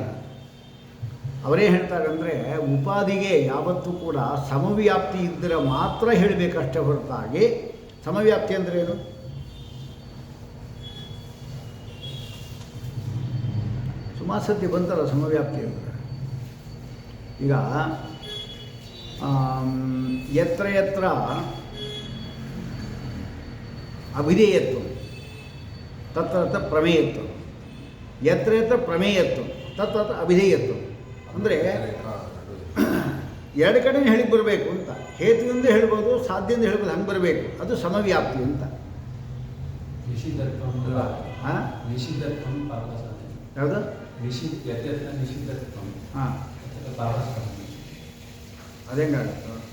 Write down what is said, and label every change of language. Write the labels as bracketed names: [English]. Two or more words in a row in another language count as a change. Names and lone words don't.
[Kannada] ಅವರೇ ಹೇಳ್ತಾರೆ ಅಂದರೆ ಉಪಾಧಿಗೆ ಯಾವತ್ತೂ ಕೂಡ ಸಮವ್ಯಾಪ್ತಿ ಇದ್ದರೆ ಮಾತ್ರ ಹೇಳಬೇಕಷ್ಟೇ ಹೊರತಾಗಿ. ಸಮವ್ಯಾಪ್ತಿ ಅಂದರೆ ಏನು? ಸುಮಾರು ಸತಿ ಬಂತಲ್ಲ ಸಮವ್ಯಾಪ್ತಿ ಅಂದರೆ. [Sanskrit] ಈಗ ಯತ್ರ ಯತ್ರ ಅಭಿಧೇಯತ್ವ ತತ್ರ ಪ್ರಮೇಯತ್ವ, ಯತ್ರ ಯತ್ರ ಪ್ರಮೇಯತ್ವ ತತ್ರ ಅಭಿಧೇಯತ್ವ. [Kannada] ಅಂದರೆ ಎರಡು ಕಡೆ ಹೇಳಿಕ್ಕೆ ಬರಬೇಕು ಅಂತ. ಹೇತುವಿಂದ ಹೇಳ್ಬೋದು, ಸಾಧ್ಯದಿಂದ ಹೇಳ್ಬೋದು, ಹಂಗೆ ಬರಬೇಕು. ಅದು ಸಮವ್ಯಾಪ್ತಿ ಅಂತ. ಯಾವುದು? ಹಾಂ, ಅದೇಂಗಾಗುತ್ತೋ?